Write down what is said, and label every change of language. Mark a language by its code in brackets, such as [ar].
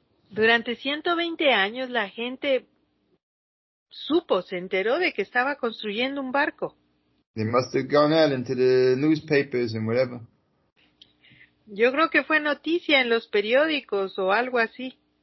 [es] Durante 120 años la gente se enteró de que estaba construyendo un barco. [en] They must have gone out into the newspapers and whatever. [es] Yo creo que fue noticia en los periódicos o algo así.